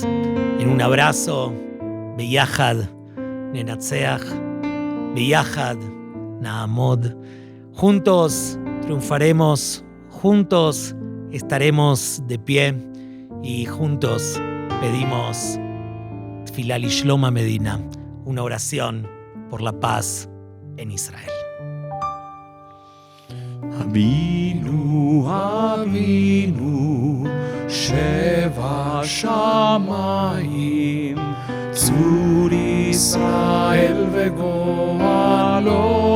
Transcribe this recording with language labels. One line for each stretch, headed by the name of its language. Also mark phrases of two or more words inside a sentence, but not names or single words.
Spanish: En un abrazo,
Hebrew: ביחד ננצח, ביחד נעמוד.
Spanish: Juntos triunfaremos, juntos estaremos de pie y juntos pedimos
Hebrew: תפילה לשלום המדינה,
Spanish: una oración por la paz en Israel.
Hebrew: אבינו, אבינו, שבע שמים, צור ישראל וגואלו.